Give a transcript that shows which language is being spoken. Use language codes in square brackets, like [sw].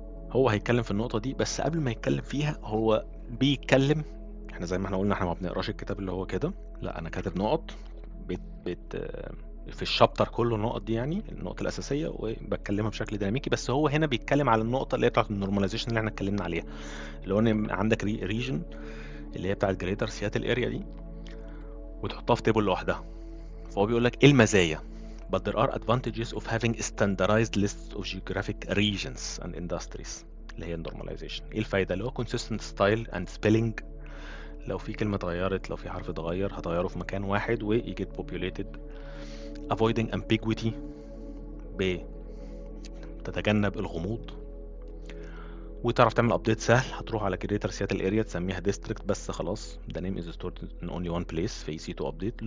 [ar] هو هيتكلم في النقطة دي، بس قبل ما يتكلم فيها هو بيتكلم، احنا زي ما احنا قلنا احنا ما بنقراش الكتاب اللي هو كده، لا انا كاتب نقط بت في الشابتر كله النقط دي، يعني النقط الأساسية، وبتكلمها بشكل ديناميكي. بس هو هنا بيتكلم على النقطة اللي هي بتاعت النورماليزيشن اللي احنا اتكلمنا عليها، اللي هو ان عندك ريجن اللي هي بتاعت جريتر سياتل اريا دي، وتحطها في تيبل لوحدها. فهو بيقول لك ايه المزايا. [en] But there are advantages of having a standardized list of geographic regions and industries [ar] اللي هي [en] normalization. [ar] ايه الفايدة؟ اللي هو [en] consistent style and spelling. [ar] لو في كلمة اتغيرت، لو في حرف اتغير، هتغيره في مكان واحد ويجيت populated. [en] avoiding ambiguity، [ar] بتتجنب الغموض. وتعرف تعمل ابديت سهل، هتروح على كريتر سياتل اريا تسميها ديستريكت بس خلاص، [en] the name is stored in only one place [ar] في [en] easy to update.